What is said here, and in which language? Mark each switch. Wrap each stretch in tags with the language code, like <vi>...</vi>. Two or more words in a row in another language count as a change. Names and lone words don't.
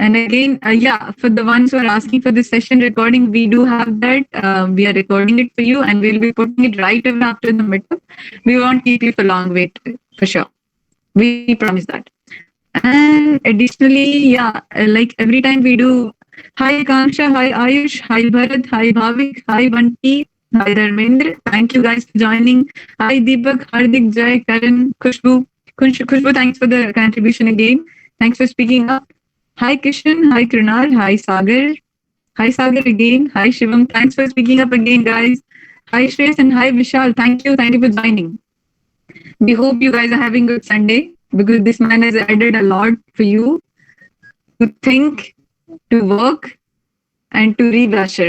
<en>And again, for the ones who are asking for the session recording, we do have that. We are recording it for you and we'll be putting it right away after the meetup. We won't keep you for long wait, for sure. We promise that. And additionally, like every time we do, hi Kanksha, hi Ayush, hi Bharat, hi Bhavik, hi Banti, hi Dharmendra. Thank you guys for joining. Hi Deepak, Hardik, Jai, Karan, Khushbu. Khushbu, thanks for the contribution again. Thanks for speaking up. Hi Kishan, hi Krunal, hi Sagar. Hi Sagar again. Hi Shivam. Thanks for speaking up again, guys. Hi Shreys and hi Vishal. Thank you for joining. We hope you guys are having a good Sunday because this man has added a lot for you to think, to work, and to rebrush it.</en>